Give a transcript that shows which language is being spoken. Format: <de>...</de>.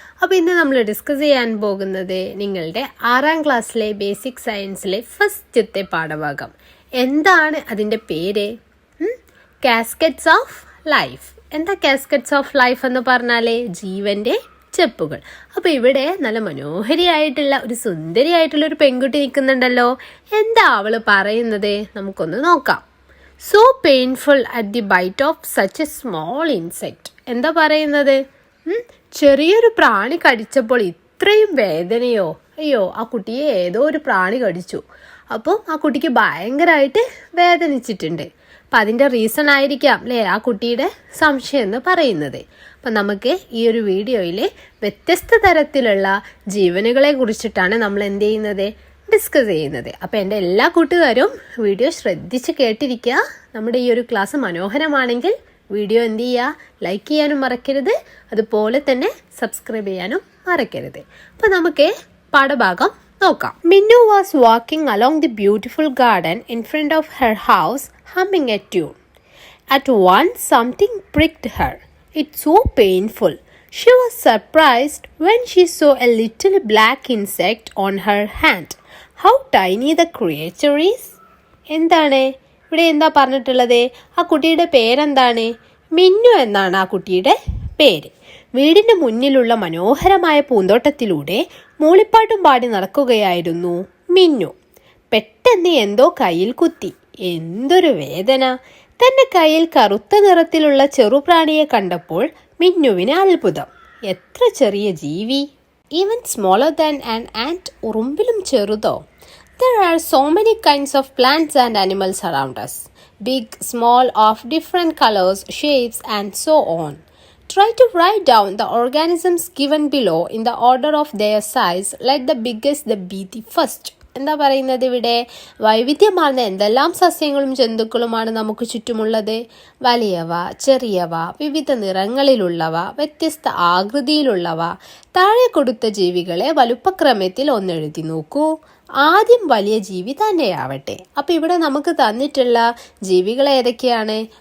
<ml>അപ്പോൾ ഇന്ന് നമ്മൾ ഡിസ്കസ് ചെയ്യാൻ പോകുന്നത് നിങ്ങളുടെ 6ാം ക്ലാസ്സിലെ ബേസിക് സയൻസിലെ ഫസ്റ്റത്തെ പാഠഭാഗം. എന്താണ് അതിൻ്റെ പേര്? Caskets of life. എന്താ കാസ്കറ്റ്സ് ഓഫ് ലൈഫ് എന്ന് പറഞ്ഞാൽ ജീവൻ്റെ ചെപ്പുകൾ. അപ്പോൾ ഇവിടെ നല്ല മനോഹരിയായിട്ടുള്ള ഒരു സുന്ദരിയായിട്ടുള്ള ഒരു പെൺകുട്ടി നിൽക്കുന്നുണ്ടല്ലോ. എന്താ അവൾ പറയുന്നത്? നമുക്കൊന്ന് നോക്കാം.</ml> <en>So painful at the bite of such a small insect.</en> <ml>എന്താ പറയുന്നത്? ചെറിയൊരു പ്രാണി കടിച്ചപ്പോൾ ഇത്രയും വേദനയോ? അയ്യോ, ആ കുട്ടിയെ ഏതോ ഒരു പ്രാണി കടിച്ചു. അപ്പോൾ ആ കുട്ടിക്ക് ഭയങ്കരമായിട്ട് വേദനിച്ചിട്ടുണ്ട്. അപ്പം അതിൻ്റെ റീസൺ ആയിരിക്കാം അല്ലേ ആ കുട്ടിയുടെ സംശയം എന്ന് പറയുന്നത്. അപ്പം നമുക്ക് ഈ ഒരു വീഡിയോയിൽ വ്യത്യസ്ത തരത്തിലുള്ള ജീവനുകളെ കുറിച്ചിട്ടാണ് നമ്മൾ എന്ത് ചെയ്യുന്നത്, ഡിസ്കസ് ചെയ്യുന്നത്. അപ്പോൾ എൻ്റെ എല്ലാ കൂട്ടുകാരും വീഡിയോ ശ്രദ്ധിച്ച് കേട്ടിരിക്കുക. നമ്മുടെ ഈ ഒരു ക്ലാസ് മനോഹരമാണെങ്കിൽ വീഡിയോ എന്ത് ചെയ്യുക, ലൈക്ക് ചെയ്യാനും മറക്കരുത്. അതുപോലെ തന്നെ സബ്സ്ക്രൈബ് ചെയ്യാനും മറക്കരുത്. അപ്പോൾ നമുക്ക് പാഠഭാഗം നോക്കാം.</ml> <en>Minnu was walking along the beautiful garden in front of her house humming a tune. At once something pricked her. It's so painful. She was surprised when she saw a little black insect on her hand. How tiny the creature is.</en> <ml>എന്താണ് ഇവിടെ എന്താ പറഞ്ഞിട്ടുള്ളത്? ആ കുട്ടിയുടെ പേരെന്താണ്? മിന്നു എന്നാണ് ആ കുട്ടിയുടെ പേര്. വീടിൻ്റെ മുന്നിലുള്ള മനോഹരമായ പൂന്തോട്ടത്തിലൂടെ മൂളിപ്പാട്ടും പാടി നടക്കുകയായിരുന്നു മിന്നു. പെട്ടെന്ന് എന്തോ കയ്യിൽ കുത്തി. എന്തൊരു വേദന! തൻ്റെ കയ്യിൽ കറുത്ത നിറത്തിലുള്ള ചെറുപ്രാണിയെ കണ്ടപ്പോൾ മിന്നുവിന് അത്ഭുതം. എത്ര ചെറിയ ജീവി!</ml> <en>Even smaller than an ant.</en> <ml>ഉറുമ്പിലും ചെറുതോ?</ml> <en>There are so many kinds of plants and animals around us. Big, small, of different colors, shapes and so on. Try to write down the organisms given below in the order of their size. Let the biggest be the first.</en> <ml>എന്താ പറയുന്നത് ഇവിടെ? വൈവിധ്യമാർന്ന എന്തെല്ലാം സസ്യങ്ങളും ജന്തുക്കളുമാണ് നമുക്ക് ചുറ്റുമുള്ളത്. വലിയവ, ചെറിയവ, വിവിധ നിറങ്ങളിലുള്ളവ, വ്യത്യസ്ത ആകൃതിയിലുള്ളവ. താഴെ കൊടുത്ത ജീവികളെ വലുപ്പക്രമത്തിൽ ഒന്നെഴുതി നോക്കൂ. ആദ്യം വലിയ ജീവി തന്നെയാവട്ടെ. അപ്പോൾ ഇവിടെ നമുക്ക് തന്നിട്ടുള്ള ജീവികൾ ഏതൊക്കെയാണ്?</ml>